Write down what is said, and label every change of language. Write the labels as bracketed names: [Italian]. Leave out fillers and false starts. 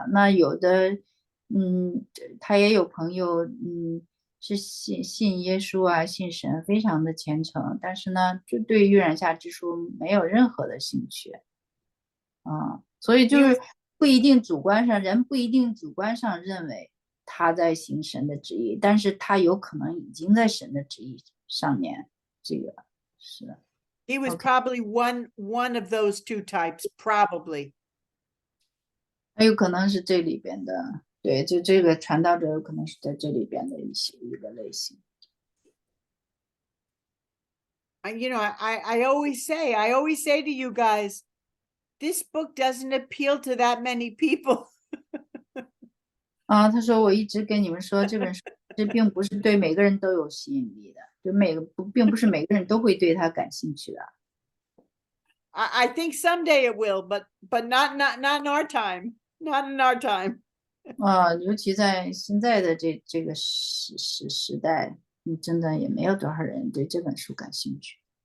[Chinese] 那有的，他也有朋友，是信耶稣啊，信神，非常的虔诚，但是呢，就对预言下之书没有任何的兴趣。所以就是不一定主观上，人不一定主观上认为他在行神的旨意，但是他有可能已经在神的旨意上面，这个是。 [English] He was probably one of those two types, probably. [Chinese] 还有可能是这里边的，对，就这个传道者有可能是在这里边的一个类型。 [English] You know, I always say to you guys, this book doesn't appeal to that many people. [Chinese] 他说我一直跟你们说，这本书这并不是对每个人都有吸引力的，就并不是每个人都会对它感兴趣的。 [English] I think someday it will, but not in our time, not in our time. [Chinese] 尤其在现在的这个时代，真的也没有多少人对这本书感兴趣。